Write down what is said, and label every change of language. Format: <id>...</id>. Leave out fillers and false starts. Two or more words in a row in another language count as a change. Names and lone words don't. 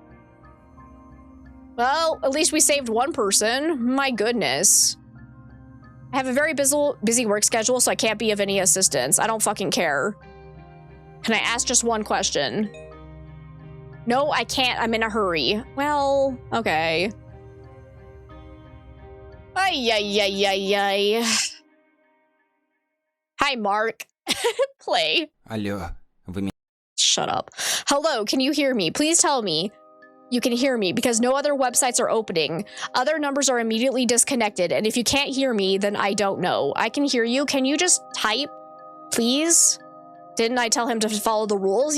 <en>Well, at least we saved one person. My goodness. I have a very busy work schedule, so I can't be of any assistance. I don't fucking care. Can I ask just one question? No, I can't. I'm in a hurry. Well, okay. Ay, ay, ay, ay, ay. Hi, Mark. Play.</en> <ru>Алло, вы меня...</ru> <en>Shut up. Hello, can you hear me? Please tell me you can hear me because no other websites are opening. Other numbers are immediately disconnected, and if you can't hear me, then I don't know. I can hear you. Can you just type, please? Didn't I tell him to follow the rules?</en>